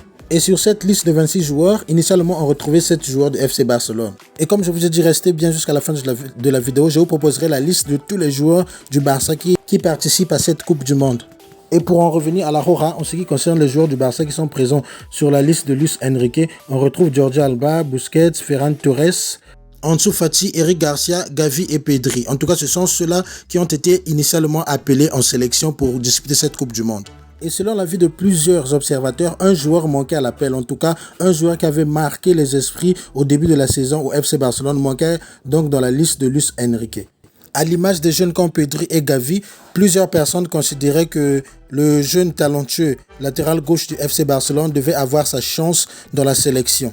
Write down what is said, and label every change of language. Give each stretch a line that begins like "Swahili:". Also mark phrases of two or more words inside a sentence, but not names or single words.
French: Et sur cette liste de 26 joueurs, initialement on retrouvait 7 joueurs de FC Barcelone. Et comme je vous ai dit, restez bien jusqu'à la fin de la vidéo, je vous proposerai la liste de tous les joueurs du Barça qui participent à cette Coupe du Monde. Et pour en revenir à la Roja, en ce qui concerne les joueurs du Barça qui sont présents sur la liste de Luis Enrique, on retrouve Jordi Alba, Busquets, Ferran Torres, Ansu Fati, Eric Garcia, Gavi et Pedri. En tout cas, ce sont ceux-là qui ont été initialement appelés en sélection pour disputer cette Coupe du Monde. Et selon l'avis de plusieurs observateurs, un joueur manquait à l'appel. En tout cas, un joueur qui avait marqué les esprits au début de la saison au FC Barcelone manquait donc dans la liste de Luis Enrique. À l'image des jeunes comme Pedri et Gavi, plusieurs personnes considéraient que le jeune talentueux latéral gauche du FC Barcelone devait avoir sa chance dans la sélection.